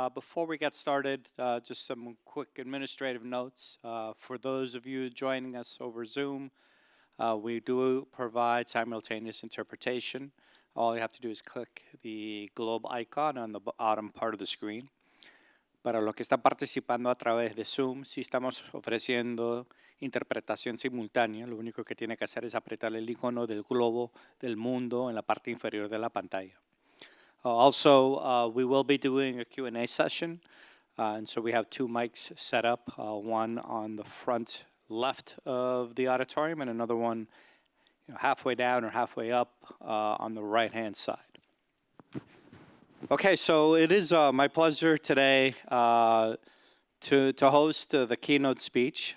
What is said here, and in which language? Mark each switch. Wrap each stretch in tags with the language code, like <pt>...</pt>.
<en>Before we get started, just some quick administrative notes. For those of you joining us over Zoom, we do provide simultaneous interpretation. All you have to do is click the globe icon on the bottom part of the screen.</en> <es>Para los que están participando a través de Zoom, sí estamos ofreciendo interpretación simultánea. Lo único que tiene que hacer es apretar el icono del globo del mundo en la parte inferior de la pantalla.</es> <en>Also, we will be doing a Q&A session. And so we have two mics set up, one on the front left of the auditorium and another one halfway down or halfway up on the right-hand side. Okay, so it is my pleasure today to host the keynote speech.</en>